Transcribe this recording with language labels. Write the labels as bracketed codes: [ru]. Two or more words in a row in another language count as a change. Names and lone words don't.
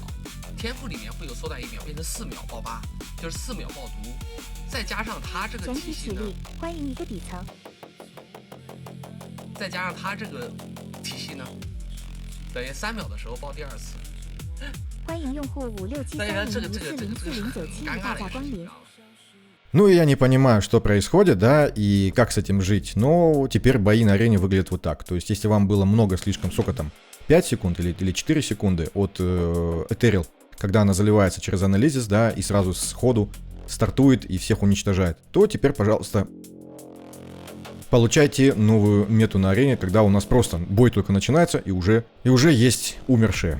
[zh] 天赋里面会有缩短1秒，变成4秒爆发，就是4秒爆毒。再加上它这个体系呢，欢迎一个底层。再加上它这个体系呢，等于3秒的时候爆第2次。欢迎用户5673040409大驾光临。 [ru] Ну и я не понимаю, что происходит, да, и как с этим жить. Но теперь бои на арене выглядят вот так. То есть, если вам было много слишком, сколько там, 5 секунд или 4 секунды от Этерил, когда она заливается через анализис, да, и сразу сходу стартует и всех уничтожает, то теперь, пожалуйста, получайте новую мету на арене, когда у нас просто бой только начинается и уже есть умершие.